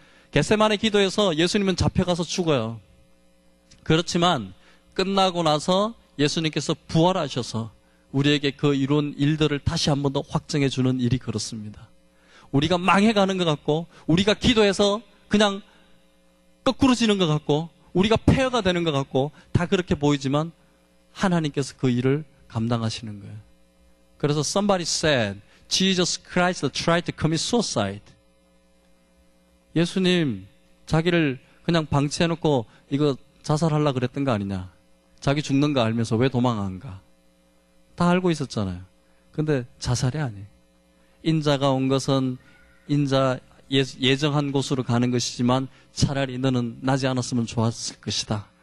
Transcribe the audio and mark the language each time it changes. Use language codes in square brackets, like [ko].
[ko] 겟세마네 기도에서 예수님은 잡혀가서 죽어요. 그렇지만 끝나고 나서 예수님께서 부활하셔서 우리에게 그 이룬 일들을 다시 한 번 더 확정해 주는 일이 그렇습니다. 우리가 망해가는 것 같고 우리가 기도해서 그냥 거꾸로지는 것 같고 우리가 폐허가 되는 것 같고 다 그렇게 보이지만 하나님께서 그 일을 감당하시는 거예요. 그래서 [en] somebody said, Jesus Christ tried to commit suicide. [ko] 예수님 자기를 그냥 방치해놓고 이거 자살하려고 그랬던 거 아니냐. 자기 죽는 거 알면서 왜 도망한가. 다 알고 있었잖아요. 근데 자살이 아니에요. 인자가 온 것은 인자 예정한 곳으로 가는 것이지만 차라리 너는 나지 않았으면 좋았을 것이다.